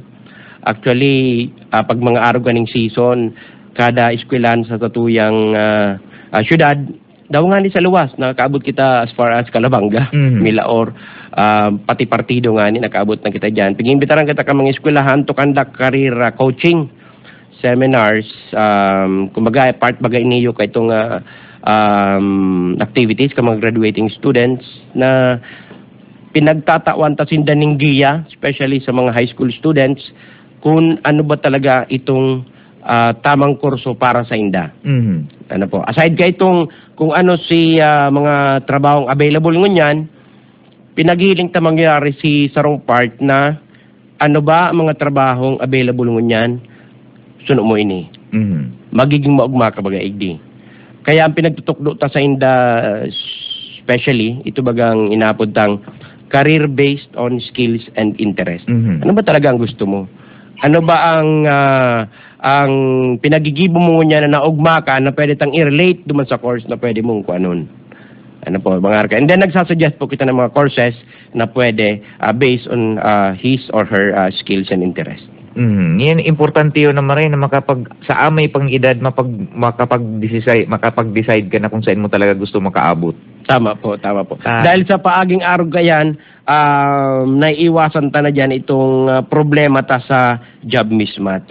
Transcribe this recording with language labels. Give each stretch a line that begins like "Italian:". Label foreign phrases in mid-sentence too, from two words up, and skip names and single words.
Bikol: Actually, pag mga araw ganing season, kada eskwelahan sa tatuyang syudad, daw nga ni sa luwas, nakaabot kita
English: as far as
Bikol: Calabanga, Milaor, pati partido nga ni, nakaabot na kita dyan. Pag-imbitaran kita ka mga eskwelahan
English: to conduct career coaching seminars,
Bikol: kumbaga, part bagay niyo ka itong activities ka mga
English: graduating students
Bikol: na pinagtatawan ta sinda ning giya, especially sa mga
English: high school students,
Bikol: kung ano ba talaga itong tamang kurso para sa inda. Ano po, aside ka itong kung ano si mga trabahong available ngunyan, pinaghiling ta mangyari si sarong part na ano ba mga trabahong available ngunyan, suno mo ini. Magiging maugma ka baga igdi. Kaya ang pinagtutukdo ta sa inda, especially, ito bagang inapod tang
English: career based on skills and interest.
Bikol: Ano ba talaga ang gusto mo? Ano ba ang pinagigibo mo niya na naugma ka na pwede tang i-relate duman sa course na pwede mong kuanon? Ano po, mga arka.
English: And then
Bikol: nagsasuggest po kita ng mga courses na pwede
English: based on his or her skills and interest.
Bikol: Yan, importante yun naman rin na sa amay pang edad, makapag-decide ka na kung saan mo talaga gusto makaabot. Tama po. Dahil sa paaging arog kayan, naiiwasan ta na dyan itong problema ta sa
English: job mismatch.